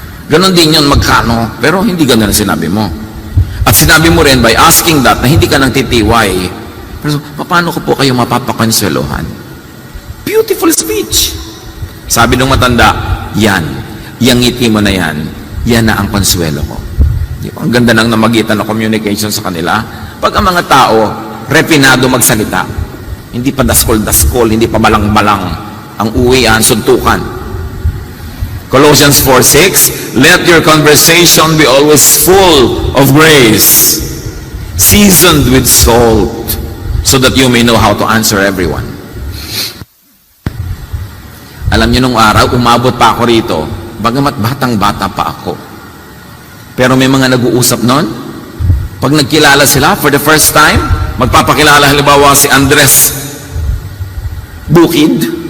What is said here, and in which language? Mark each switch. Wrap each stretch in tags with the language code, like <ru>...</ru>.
<tl>Ganon din yun, magkano, pero hindi ganon ang sinabi mo. At sinabi mo rin</tl> <en>by asking that</en> <tl>na hindi ka nang titiway. Pero paano ko po kayo mapapakonswelohan?</tl> <en>Beautiful speech.</en> <tl>Sabi nung matanda, yan, yung ngiti mo na yan na ang konsuelo ko. Ang ganda nang namagitan ng communication sa kanila. Pag ang mga tao, refinado magsalita, hindi pa daskol-daskol, hindi pa balang-balang, ang uwian, suntukan.</tl> <en>Colossians 4:6, let your conversation be always full of grace, seasoned with salt, so that you may know how to answer everyone.</en> <tl>Alam niyo nung araw, umabot pa ako rito, bagamat batang-bata pa ako. Pero may mga nag-uusap nun, pag nagkilala sila</tl> <en>for the first time,</en> <tl>magpapakilala halimbawa si Andres Bukid.</tl>